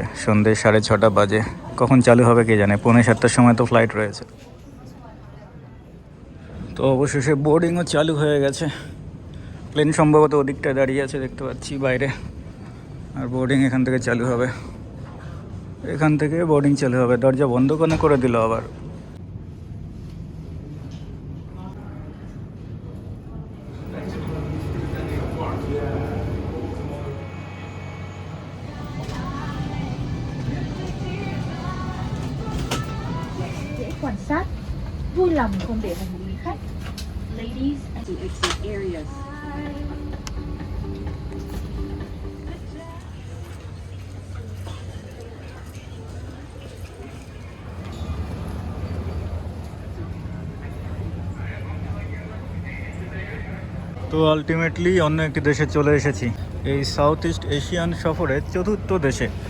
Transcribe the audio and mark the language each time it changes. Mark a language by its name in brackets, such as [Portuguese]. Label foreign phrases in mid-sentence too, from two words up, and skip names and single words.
[Bangla] সন্ধ্যে 6:30 বাজে, কখন চালু হবে কে জানে। 6:45টার সময় তো ফ্লাইট রয়েছে। তো অবশেষে বোর্ডিংও চালু হয়ে গেছে। প্লেন সম্ভবত ওদিকটায় দাঁড়িয়ে আছে দেখতে পাচ্ছি বাইরে, আর বোর্ডিং এখান থেকে চালু হবে। এখান থেকে বোর্ডিং চালু হবে। দরজা বন্ধ করে দিল আবার। [Vietnamese] Quan sát, vui lòng không để hành lý khách. [English] Ladies and the exit areas. [Bangla] তো আলটিমেটলি অন্য একটি দেশে চলে এসেছি, এই [English] South East Asian [Bangla] সফরের 4র্থ দেশে।